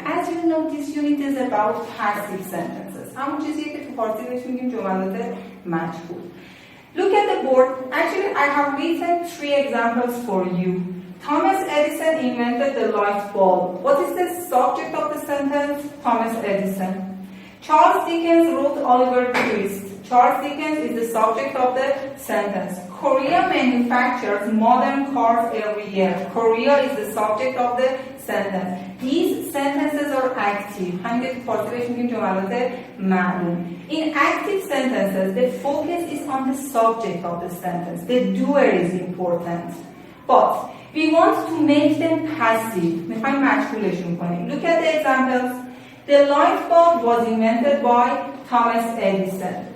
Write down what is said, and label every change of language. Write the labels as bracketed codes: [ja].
[en] As you know, this unit is about passive sentences. [fa] همون چیزیه که تو فارسی بهش میگیم جملات مجهول. [en] Look at the board. Actually, I have written 3 examples for you. Thomas Edison invented the light bulb. What is the subject of the sentence? Thomas Edison. Charles Dickens wrote Oliver Twist. Charles Dickens is the subject of the sentence. Korea manufactures modern cars every year. Korea is the subject of the sentence. These sentences are active. [fa] همین که تو فارسی بهش میگیم جملات معلوم. [en] In active sentences, the focus is on the subject of the sentence. The doer is important. But we want to make them passive. [fa] میخوایم مجهولشون کنیم. [en] Look at the examples. The light bulb was invented by Thomas Edison.